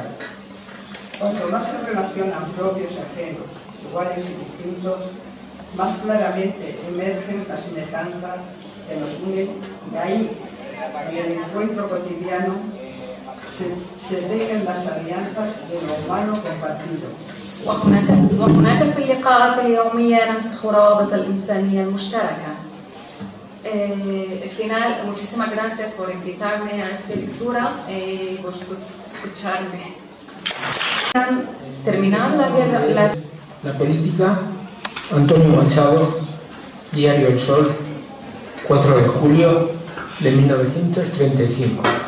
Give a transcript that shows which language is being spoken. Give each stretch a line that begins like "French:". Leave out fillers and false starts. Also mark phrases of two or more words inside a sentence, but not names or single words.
Spanish: Cuanto más se relacionan propios y ajenos, iguales y distintos, más claramente emergen las semejanzas que nos unen, y ahí, en el encuentro cotidiano, se tejen las alianzas de lo humano compartido.
Arabic: وهناك في اللقاءات اليومية نمسح روابط الإنسانية المشتركة.
Spanish: Al final, muchísimas gracias por invitarme a esta lectura y por escucharme. Terminar la guerra. La política, Antonio Machado, Diario El Sol, 4 de julio de 1935.